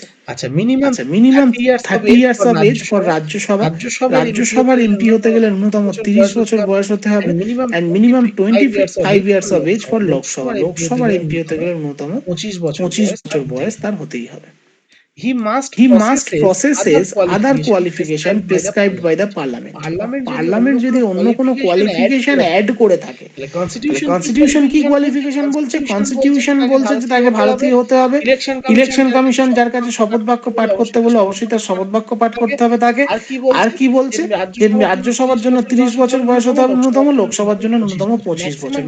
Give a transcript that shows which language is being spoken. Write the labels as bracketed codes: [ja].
[bn] আচ্ছা, [en] minimum 30 years of age for [bn] রাজ্যসভার MP হতে গেলে ন্যূনতম 30 বছর বয়স হতে হবে, [en] and minimum 25 years of age for [bn] লোকসভার এমপি হতে গেলে ন্যূনতম 25 বছর বয়স তার হতেই হবে। [en] He must possesses other qualification prescribed by the parliament. [bn] Parliament যদি অন্য কোনো কোয়ালিফিকেশন অ্যাড করে থাকে, কনস্টিটিউশন কি কোয়ালিফিকেশন বলছে? কনস্টিটিউশন বলছে যে তাকে ভারতীয় হতে হবে। ইলেকশন কমিশন যার কাছে শপথ বাক্য পাঠ করতে বলে, অবশ্যই তার শপথ বাক্য পাঠ করতে হবে তাকে। আর কি বলছে? যে রাজ্যসভার জন্য 30 বছর বয়স হতে হবে ন্যূনতম, লোকসভার জন্য ন্যূনতম 25 বছর।